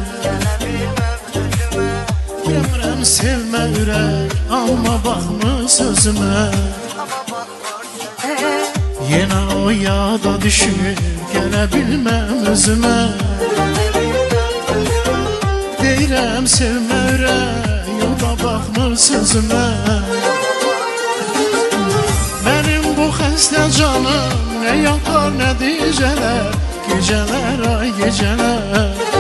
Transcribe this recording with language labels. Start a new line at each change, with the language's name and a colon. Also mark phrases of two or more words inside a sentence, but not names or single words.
Azerbaijani: Demirəm sevmə ürək, alma baxma sözüme.
Turkish: Yine o yağda düşüp gelebilmem özüme.
Azerbaijani: Deyirəm sevmə ürək, yola baxma sözüme.
Turkish: Benim bu xəstə canım ne yatar ne geceler, geceler ay geceler.